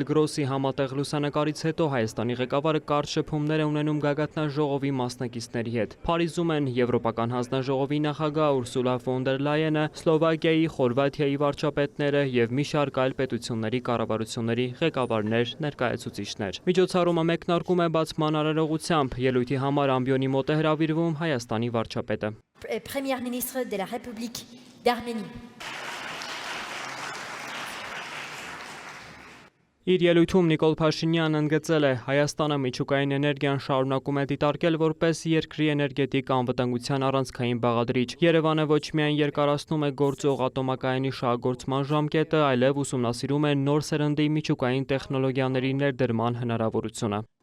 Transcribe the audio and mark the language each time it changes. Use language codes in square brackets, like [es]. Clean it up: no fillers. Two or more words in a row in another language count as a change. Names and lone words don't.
[hy] Գրոսի համատեղ լուսանկարից հետո Հայաստանի ղեկավարը կարճ շփումներ է ունենում գագաթնաժողովի մասնակիցների հետ։ Փարիզում են Եվրոպական հանձնաժողովի նախագահ Ուրսուլա ֆոն դեր Լայենը, Սլովակիայի, Խորվաթիայի վարչապետները եւ մի շարք այլ պետությունների կառավարությունների ղեկավարներ, ներկայացուցիչներ։ Միջոցառումը մեկնարկում է բացման արարողությամբ, ելույթի համար ամբիոնի մոտ է հրավիրվում Հայաստանի վարչապետը։ [fr] Premier ministre de la République d'Arménie. [hy] Իր ելույթում Նիկոլ Փաշինյանն ընդգծել է, Հայաստանը միջուկային էներգիան շարունակում է դիտարկել որպես երկրի էներգետիկ անվտանգության առանցքային բաղադրիչ։ Երևանը ոչ միայն երկարացնում է գործող ատոմակայանի շահագործման ժամկետը, այլև ուսումնասիրում է նոր սերնդի միջուկային տեխնոլոգիաների ներդրման հնարավորությունը։